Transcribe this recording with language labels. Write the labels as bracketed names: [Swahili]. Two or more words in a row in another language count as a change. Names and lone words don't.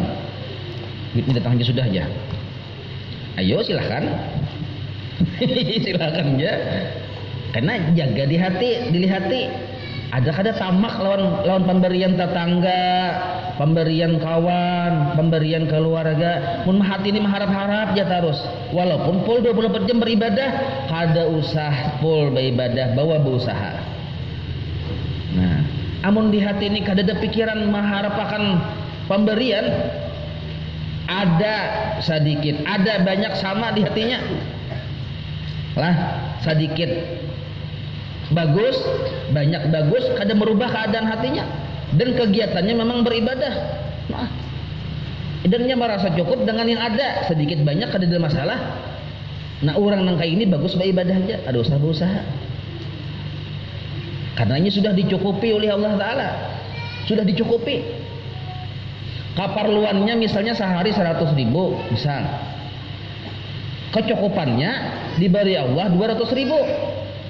[Banjar] Duit datang aja sudah aja. [Indonesian] Ayo silahkan. Silakan ya. [Banjar] Karena jaga di hati, dilihati. Ada kada tamak lawan pemberian tetangga, pemberian kawan, pemberian keluarga. Mun hati ini mengharap-harap ya terus. Walaupun full 24 jam beribadah, kada usah full beribadah, bawa berusaha. Nah, amun di hati ini kada ada pikiran mengharap akan pemberian, ada sedikit, ada banyak sama di hatinya. Lah sedikit bagus, banyak bagus, kada merubah keadaan hatinya dan kegiatannya memang beribadah. Nah, dan dia merasa cukup dengan yang ada, sedikit banyak kada ada masalah. Nah, orang nang kayak ini bagus beribadah aja, ada usah berusaha. [Indonesian] Karena ini sudah dicukupi oleh Allah Ta'ala, sudah dicukupi. [Banjar] Kaparluannya misalnya sehari 100.000 misal. [Indonesian] Kecukupannya diberi Allah 200.000.